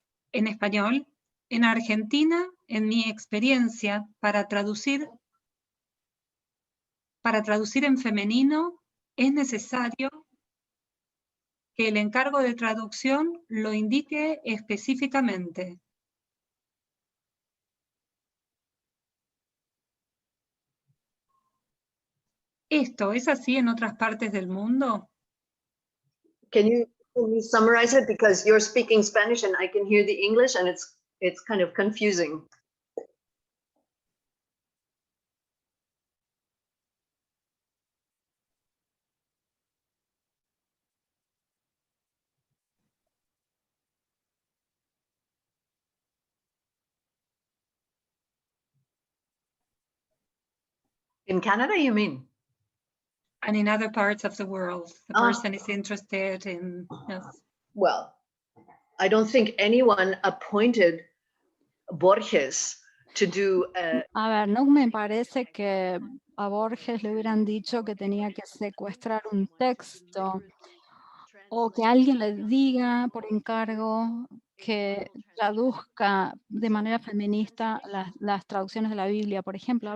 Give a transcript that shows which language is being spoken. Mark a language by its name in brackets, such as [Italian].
[Spanish] En español, en Argentina, en mi experiencia, para traducir en femenino es necesario que el encargo de traducción lo indique específicamente. ¿Esto es así en otras partes del mundo? [English] Can you summarize it? Because you're speaking Spanish and I can hear the English and it's kind of confusing. In Canada, you mean? And in other parts of the world, the Ah. person is interested in, yes. Well, I don't think anyone appointed Borges to do [Spanish] A ver, no me parece que a Borges le hubieran dicho que tenía que secuestrar un texto o que alguien le diga por encargo que traduzca de manera feminista las traducciones de la Biblia, por ejemplo.